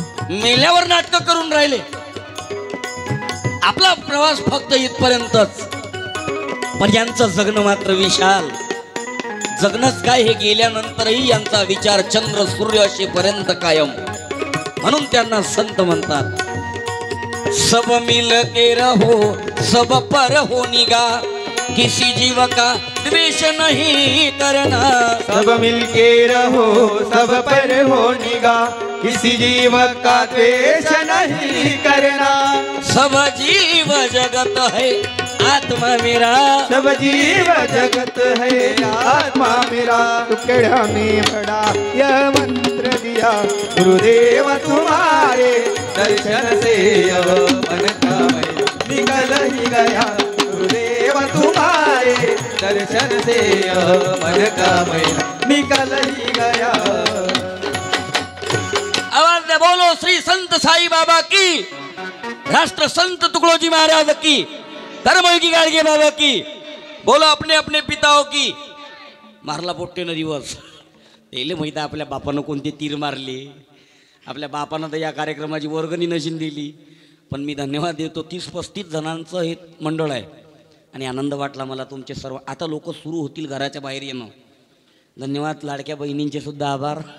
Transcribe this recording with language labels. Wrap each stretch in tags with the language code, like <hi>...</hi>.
<mr>मेल्यावर नाटक करून राहिले. आपला प्रवास फक्त इथपर्यंतच. पण यांचं जगणं मात्र विशाल. जगणंच काय हे गेल्यानंतरही यांचा विचार चंद्र सूर्य असेपर्यंत कायम. म्हणून त्यांना संत म्हणतात.</mr> <hi>सब मिल के रहो सब पर हो निगा किसी जीव का द्वेष नहीं करना. सब मिलके रहो सब पर हो निगाह किसी जीव का द्वेष नहीं करना. सब जीव जगत है आत्मा मेरा. सब जीव जगत है आत्मा मेरा. टुकड़ा में बड़ा यह मंत्र दिया गुरुदेव तुम्हारे दर्शन से यह मन का मैं निकल ही गया. गुरुदेव तुम्हारे दर्शन से यह मन का मैं निकल ही गया. आवाज दे बोलो श्री संत साई बाबा की. राष्ट्र संत तुकडोजी महाराज की. धर्मयोगी गाडगे बाबा की. बोलो अपने अपने पिताओं की.</hi> <mr>मारला पोट्टेनं दिवस. त्याला माहिती आपल्या बापानं कोणते तीर मारले. आपल्या बापानं तर या कार्यक्रमाची वर्गणी नशीन दिली. पण मी धन्यवाद देतो. 30-35 जणांचं हे मंडळ आहे. आणि आनंद वाटला मला तुमचे सर्व. आता लोक सुरू होतील घराच्या बाहेर येणं. धन्यवाद लाडक्या बहिणींचे सुद्धा आभार.</mr>